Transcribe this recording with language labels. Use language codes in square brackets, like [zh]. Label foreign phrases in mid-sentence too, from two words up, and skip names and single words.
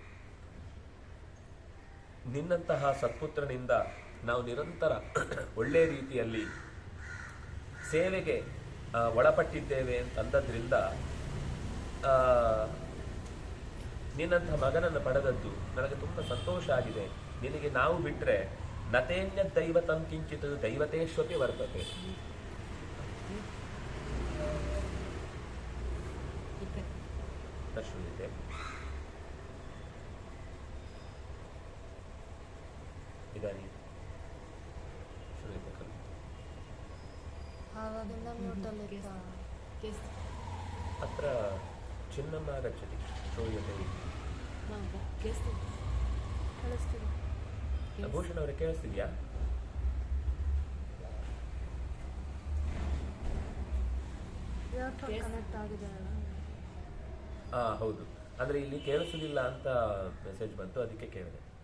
[kn] ನಿನ್ನಂತಹ ಸತ್ಪುತ್ರನಿಂದ ನಾವು ನಿರಂತರ ಒಳ್ಳೆ ರೀತಿಯಲ್ಲಿ ಸೇವೆಗೆ ಒಳಪಟ್ಟಿದ್ದೇವೆ ಅಂತಂದದ್ರಿಂದ ನಿನ್ನಂತಹ ಮಗನನ್ನು ಪಡೆದದ್ದು ನನಗೆ ತುಂಬ ಸಂತೋಷ ಆಗಿದೆ. ನಿನಗೆ ನಾವು ಬಿಟ್ಟರೆ [sa] ನತೇನ್ಯ ದೈವತಂ ಕಿಂಚಿತ್ ದೈವತೇಶ್ವಪಿ ವರ್ತತೆ. ಶ್ರೂಯತೆ ಇದಾನಿ ಶ್ರೂಯತೆ ಖಲು ಅತ್ರ ಚಿನ್ನಮ್ಮ ಗಚ್ಚತಿ ಶ್ರೂಯತೆ. [kn] ಭೂಷಣ್ ಅವರೇ ಕೇಳಿಸ್ತಿದ್ಯಾ? ಹೌದು, ಅಂದ್ರೆ ಇಲ್ಲಿ ಕೇಳಿಸುದಿಲ್ಲ ಅಂತ ಮೆಸೇಜ್ ಬಂತು, ಅದಕ್ಕೆ ಕೇಳಿದೆ.